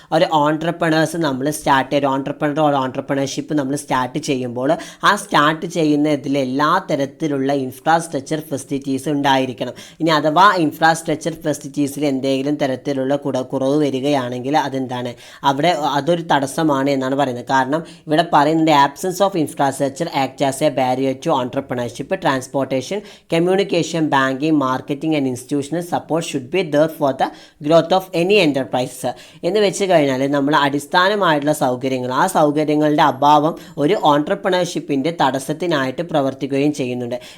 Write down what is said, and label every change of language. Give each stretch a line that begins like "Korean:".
Malayalam: ഒരു ഓൺട്രപ്രണേഴ്സ് നമ്മൾ ഓൺട്രപ്രണർഷിപ്പ് നമ്മൾ സ്റ്റാർട്ട് ചെയ്യുമ്പോൾ ആ സ്റ്റാർട്ട് ചെയ്യുന്ന ഇതിൽ എല്ലാ തരത്തിലുള്ള ഇൻഫ്രാസ്ട്രക്ചർ ഫെസിലിറ്റീസ് ഉണ്ടായിരിക്കണം. ഇനി അഥവാ ഇൻഫ്രാസ്ട്രക്ചർ ഫെസിലിറ്റീസിൽ എന്തെങ്കിലും തരത്തിലുള്ള കുറവ് വരികയാണെങ്കിൽ അതെന്താണ് അവിടെ അതൊരു തടസ്സമാണ് എന്നാണ് പറയുന്നത്. കാരണം ഇവിടെ പറയുന്നത്
English: Absence of infrastructure act as a barrier to entrepreneurship, transportation, communication, banking, marketing and institutional support should be there for the growth of any enterprise.
Malayalam: എന്ന് വെച്ച് കഴിഞ്ഞാൽ നമ്മൾ അടിസ്ഥാനമായിട്ടുള്ള സൗകര്യങ്ങൾ, ആ സൗകര്യങ്ങളുടെ അഭാവം ഒരു ഓൺട്രപ്രണർഷിപ്പിൻ്റെ തടസ്സത്തിനായിട്ട് പ്രവർത്തിക്കുകയും ചെയ്യുന്നുണ്ട്.